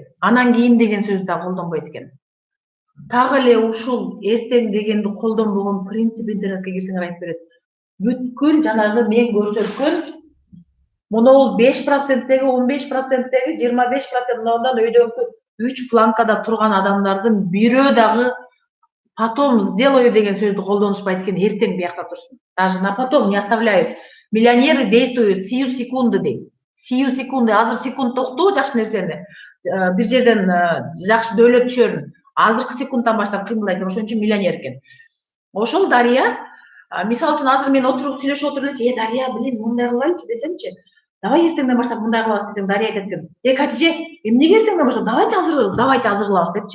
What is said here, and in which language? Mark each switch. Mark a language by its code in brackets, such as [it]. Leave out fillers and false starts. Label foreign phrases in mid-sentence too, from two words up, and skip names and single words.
[ky] Анан кийин деген сөздү да колдонбойт экен. Так эле ушул эртең дегенди колдонбогон принцип интернетке кирсеңер айтып берет. Бүткүл жанагы мен көрсөткөн монол 5%, 15%, 25% мындан өйдөнкү 3 планкада турган адамдардын бирөө дагы [ru] потом сделаю [ky] деген сөздү колдонушпайт экен, эртең биякта турсун. [ru] Даже на потом не оставляют. Миллионеры действуют сию секунды дейт. Сию секунды, [ky] азыр секунд укту жакшы нерсени. Бир жерден жакшы дөөлөт түшөрүн. Азыркы секундтан баштап кыймылдайт, ошон үчүн миллионер экен. Ошол Дария, мисалы үчүн азыр мен отуруп сүйлөшүп отуруп элечи, Дария, блин, мындай кылайлычы десемчи, давай эртеңден баштап мындай кылабыз десем, Дария айтат экен, Катиже, эмнеге эртеңден баштап, давайте азыр кылабыз депчи.